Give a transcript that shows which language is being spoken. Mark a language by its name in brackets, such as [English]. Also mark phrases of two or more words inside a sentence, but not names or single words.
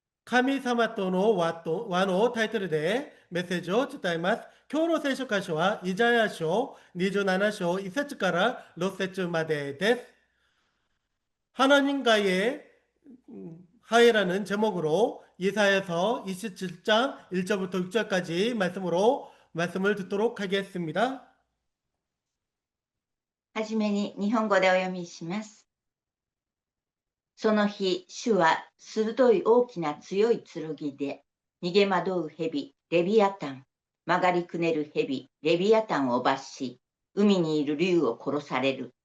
[Japanese] 神様との和のタイトルでメッセージを伝えます。今日の聖書箇所はイザヤ書27章1節から6節までです。 [Korean] 하나님과의 화해라는 제목으로 이사야서 27장 1절부터 6절까지 말씀을 듣도록 하겠습니다. [Japanese] はじめに日本語でお読みします。その日、主は鋭い大きな強い剣で、逃げ惑う蛇、レビアタン、曲がりくねる蛇、レビアタンを罰し、海にいる竜を殺される。